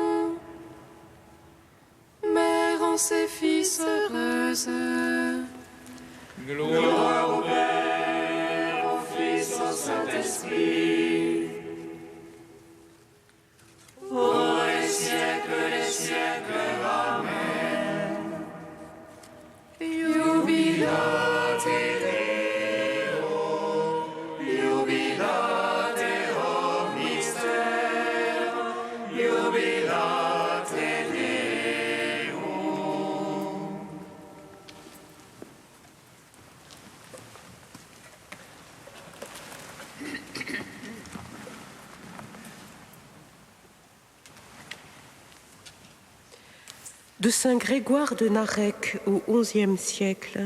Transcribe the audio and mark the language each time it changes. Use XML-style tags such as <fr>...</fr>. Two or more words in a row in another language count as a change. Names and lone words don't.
<fr>Mère en ses fils heureuse. Gloire au Père, au Fils, au Saint-Esprit. Pour les siècles des siècles. Amen.</fr> <la>Jubilate Deum, jubilate omnister, jubilate Deum.</la> <fr>De saint Grégoire de Narek au XIe siècle.</fr>